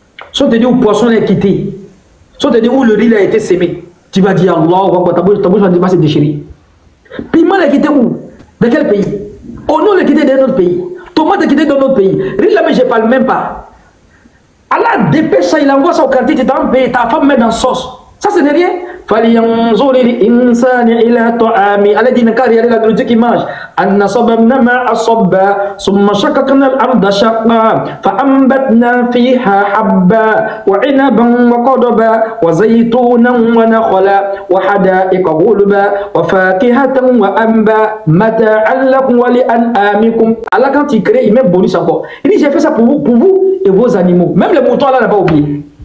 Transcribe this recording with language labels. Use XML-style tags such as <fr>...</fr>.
<fr>Si on te dit où le poisson l'a quitté, si on te dit où le riz a été semé, tu vas dire Allah, ta bouche va se déchirer. Piment l'a quitté où? Dans quel pays? Oignon l'a quitté dans notre pays. Tomate l'a quitté dans notre pays. Riz là, mais je ne parle même pas. Allah dépêche ça, il envoie ça au quartier, tu es dans le pays, ta femme met dans sauce. Ça, ce n'est rien.</fr> <ar>فلينظر الإنسان إلى طعامه الذي نكر على الرجل كماش أن صببنا ماء صبا ثم شققنا الأرض شقا فأنبتنا فيها حبا وعنبا وقضبا وزيتونا ونخلا وحدائق غلبا وفاكهة وأنبا متاعا لكم ولأنعامكم.</ar> <fr>Allah quand il crée, il met bonus encore. Il dit j'ai fait ça pour vous et vos animaux. Même les moutons là n'a pas oublié.</fr>